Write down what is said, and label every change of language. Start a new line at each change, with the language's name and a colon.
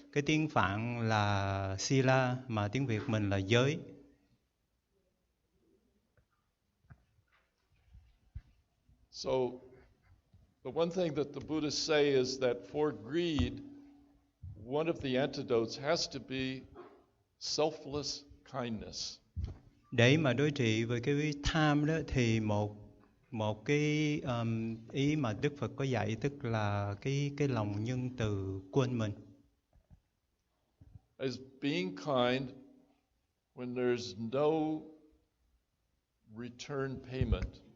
Vietnamese: Cái tiếng Phạn là sila mà tiếng Việt mình là giới.
English: So the one thing that the Buddhists say is that for greed, one of the antidotes has to be selfless kindness.
Vietnamese: Để mà đối trị với cái tham đó thì một cái ý mà Đức Phật có dạy tức là cái lòng nhân từ quên mình.
English: As being kind when there's no return payment.